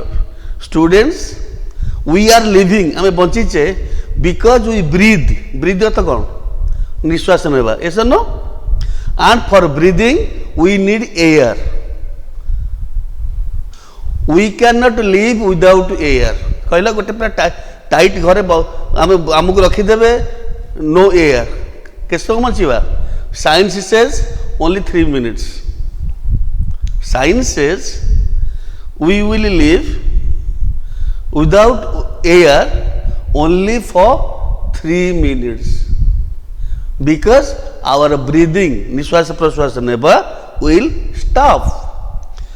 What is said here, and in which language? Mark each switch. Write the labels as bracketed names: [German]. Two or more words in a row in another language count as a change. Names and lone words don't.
[English] Students, we are living, I mean, because we breathe. Breathe is what? [Odia] ନିଶ୍ୱାସ ନେବା. [English] Yes or no? And for breathing, we need air. We cannot live without air. [Odia] କହଲା ଗୋଟେ ପୂରା ଟାଇଟ ଘରେ ଆମକୋ ରଖିଦେ [English] no air [Odia] କେସ ବଚିବା. [English] Science says only 3 minutes. Science says we will live without air only for 3 minutes because our breathing [Odia] ନିଶ୍ୱାସ ପ୍ରଶ୍ୱାସ ନେବା [English] will stop.